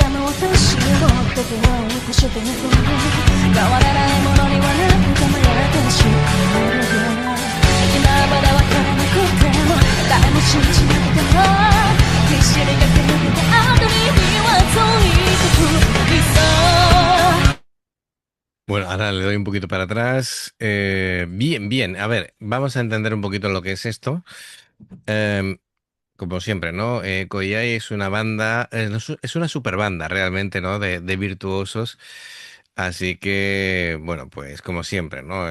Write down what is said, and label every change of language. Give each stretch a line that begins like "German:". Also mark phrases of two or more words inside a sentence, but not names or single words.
Japanese: がむ私を手を起こしてゆく変わらないものには何かもやってしまうよ今までわからなくても誰も信じなくても必死に駆け抜けた後に火はついてく理想
Spanish: Bueno, ahora le doy un poquito para atrás. Bien, bien. A ver, vamos a entender un poquito lo que es esto. Em, Como siempre, ¿no? Koei es una banda, no es una super banda realmente, ¿no? De virtuosos. Así que, bueno, pues como siempre, ¿no?